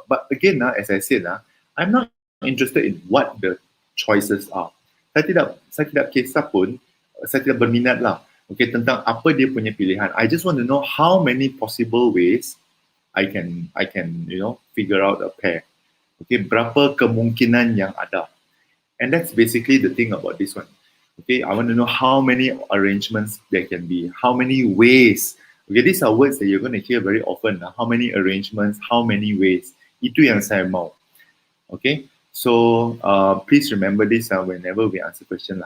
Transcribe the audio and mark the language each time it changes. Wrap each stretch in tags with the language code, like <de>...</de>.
<en>But again, as I said, I'm not interested in what the choices are.</en> <ms>Saya tidak kisah pun, saya tidak berminat lah, okay, tentang apa dia punya pilihan.</ms> <en>I just want to know how many possible ways I can figure out a pair.</en> <ms>Okay, berapa kemungkinan yang ada.</ms> <en>And that's basically the thing about this one. Okay, I want to know how many arrangements there can be, how many ways. Okay, these are words that you're going to hear very often. How many arrangements, how many ways.</en> <ms>Itu yang saya mau.</ms> <en>Okay, so please remember this whenever we answer questions.</en>